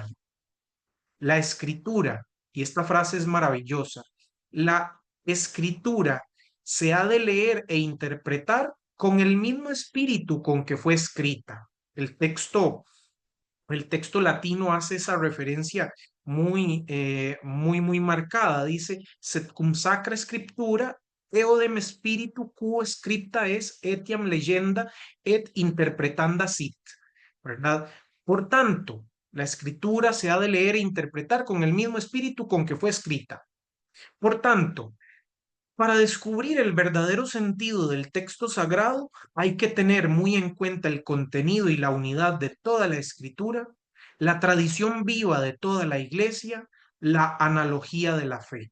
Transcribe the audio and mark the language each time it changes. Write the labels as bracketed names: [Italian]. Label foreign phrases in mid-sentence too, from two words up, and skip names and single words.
[Spanish] La escritura, y esta frase es maravillosa, la escritura se ha de leer e interpretar con el mismo espíritu con que fue escrita. El texto latino hace esa referencia muy marcada. Dice, [Latin] sed cum sacra scriptura, eodem spiritu quo scripta es, etiam leyenda et interpretanda sit. [Spanish] ¿Verdad? Por tanto, la escritura se ha de leer e interpretar con el mismo espíritu con que fue escrita. Por tanto, para descubrir el verdadero sentido del texto sagrado, hay que tener muy en cuenta el contenido y la unidad de toda la escritura, la tradición viva de toda la iglesia, la analogía de la fe.